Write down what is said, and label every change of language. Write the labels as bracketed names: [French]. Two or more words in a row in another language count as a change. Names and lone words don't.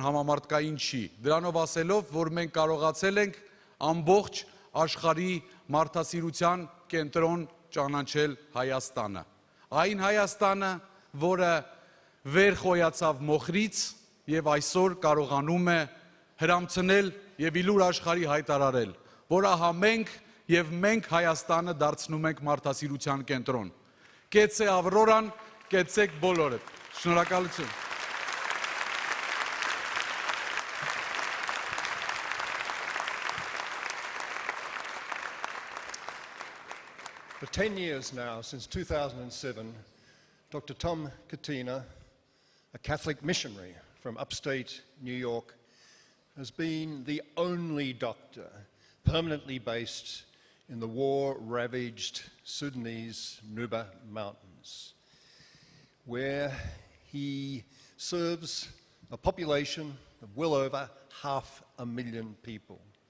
[Armenian] համամարտկային չի, դրանով ասելով, որ մենք կարողացել ենք ամբողջ աշխարհի մարդասիրության կենտրոն ճանաչել Հայաստանը։ Այն Հայաստանը, որը վեր խոյացավ մոխրից եւ այսօր կարողանում է հրամցնել եւ իլուր աշխարհի հայտարարել, որ ահա մենք Հայաստանը դարձնում ենք մարդասիրության կենտրոն։ Կեցե Ավրորան, կեցեք բոլորդ։ Շնորհակալություն։ [English] For 10 years now, since 2007, Dr. Tom Katina, a Catholic missionary from upstate New York, has been the only doctor permanently based in the war-ravaged Sudanese Nuba Mountains, where he serves a population of well over 500,000 people.